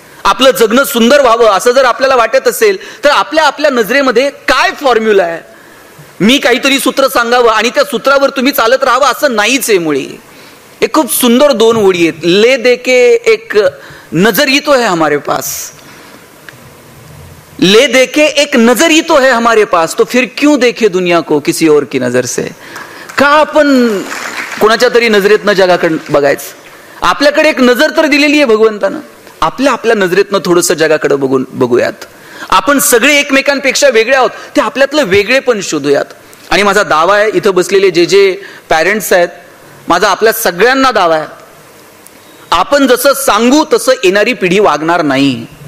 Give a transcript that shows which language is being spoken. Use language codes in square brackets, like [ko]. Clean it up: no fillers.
[mr] आपलं जगणं सुंदर व्हावं असं जर आपल्याला वाटत असेल तर आपल्या नजरेमध्ये काय फॉर्म्युला आहे? मी काहीतरी सूत्र सांगावं आणि त्या सूत्रावर तुम्ही चालत राहावं असं नाहीच आहे मुळी. एक खूप सुंदर 2 ओळी आहेत. [hi] ले देके एक नजर ही तो है हमारे पास, ले देके एक नजर ही तो है हमारे पास, तो फिर क्यों देखे दुनिया को किसी और की नजर से. [mr] का आपण कोणाच्या तरी नजरेतनं जगाकडे बघायचं? आपल्याकडे एक नजर तर दिलेली आहे भगवंतानं. आपल्या नजरेतनं थोडंसं जगाकडे बघूयात. आपण सगळे एकमेकांपेक्षा वेगळे आहोत, ते आपल्यातलं वेगळे पण शोधूयात. आणि माझा दावा आहे, इथं बसलेले जे पॅरेंट्स आहेत, माझा आपल्या सगळ्यांना दावा आहे, आपण जसं सांगू तसं येणारी पिढी वागणार नाही.